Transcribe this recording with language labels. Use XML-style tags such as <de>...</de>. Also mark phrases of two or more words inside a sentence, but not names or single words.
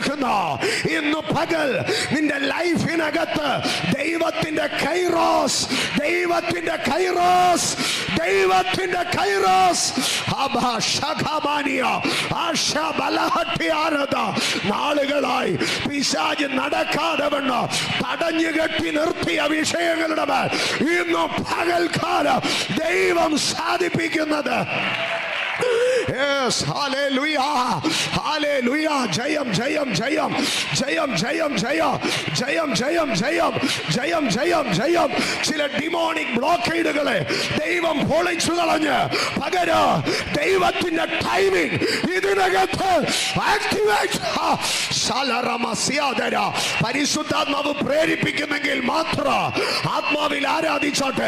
<ml>ഇന്ന് പകൽ നിന്റെ ലൈഫിനകത്ത് ദൈവത്തിന്റെ ദൈവത്തിന്റെ കൈറോസ്, ദൈവത്തിന്റെ കൈറോസ്, ദൈവത്തിന്റെ കൈറോസ്. നാളുകളായി പിശാച് നടക്കാതെ വണ്ണം തടഞ്ഞു കെട്ടി നിർത്തിയ വിഷയങ്ങളുടെ മേൽ ഇന്ന് പകൽക്കാലം ദൈവം സാധിപ്പിക്കുന്നത്.</ml> <en>Yes, hallelujah, hallelujah.</en> <ml>ജയം, ജയം, ജയം, ജയം, ജയം, ജയം, ജയം, ജയം, ജയം, ജയം, ജയം, ജയം. ചില</ml> <en>demonic blockades</en> <ml>ദൈവം പൊളിച്ചു കളഞ്ഞ് പകരം ദൈവത്തിന്റെ ടൈമിംഗ് ഇതിനകത്ത് ആക്ടിവേറ്റ്. പരിശുദ്ധാത്മാവ് പ്രേരിപ്പിക്കുന്നെങ്കിൽ മാത്രം ആത്മാവിൽ ആരാധിച്ചോട്ടെ.</ml>